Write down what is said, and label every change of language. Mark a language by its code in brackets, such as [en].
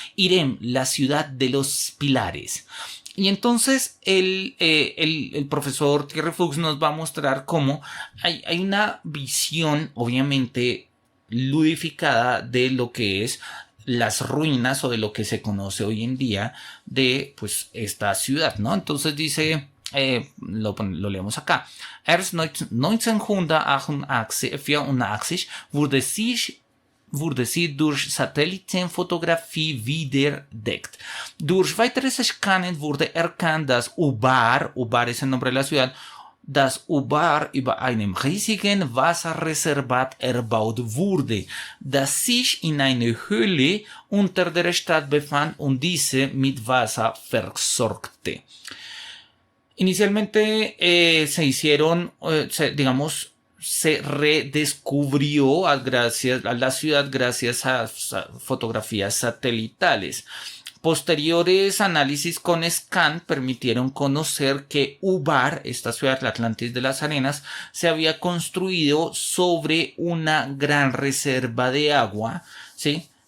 [es] Irem, la ciudad de los pilares. Y entonces el profesor Thierry Fuchs nos va a mostrar cómo hay una visión, obviamente, ludificada de lo que es las ruinas o de lo que se conoce hoy en día de pues esta ciudad, ¿no? Entonces dice, lo leemos acá. [de] Erst 1984 wurde sie durch Satellitenfotografie wiederentdeckt. Durch weiteres Scannen wurde erkannt, dass Ubar [es] es el nombre de la ciudad, [de] dass Ubar über einem riesigen Wasserreservat erbaut wurde, das sich in einer Höhle unter der Stadt befand und diese mit Wasser versorgte. [es] Inicialmente se hicieron, se redescubrió gracias a la ciudad gracias a fotografías satelitales. Posteriores análisis con scan permitieron conocer que Ubar, esta ciudad, la Atlantis de las Arenas, se había construido sobre una gran reserva de agua, ¿sí?